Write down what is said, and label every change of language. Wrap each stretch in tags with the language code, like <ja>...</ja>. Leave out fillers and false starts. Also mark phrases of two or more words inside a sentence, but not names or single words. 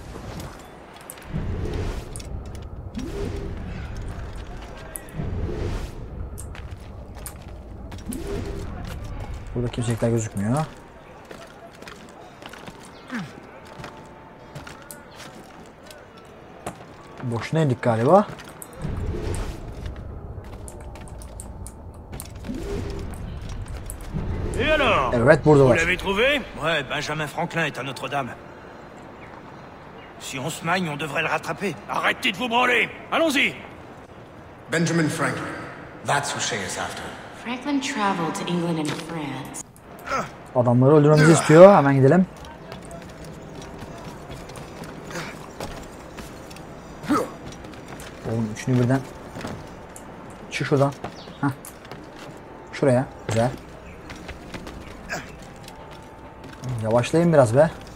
<tr>Burada kimseler gözükmüyor. Boşuna indik galiba. Evet, buradalar.</tr> <fr>Vous l'avez trouvé? Ouais, Benjamin Franklin est à Notre-Dame. Si on se magne, on devrait le rattraper. Arrêtez de vous branler. Allons-y.</fr> <en>Benjamin Franklin. That's who Shay is after. Franklin traveled to England and France.</en> <tr>Adamları öldürmemizi istiyor. Hemen gidelim. Oğlum üçünü birden. Çık şuradan. Heh. Şuraya. Güzel. Yavaşlayın biraz be.</tr>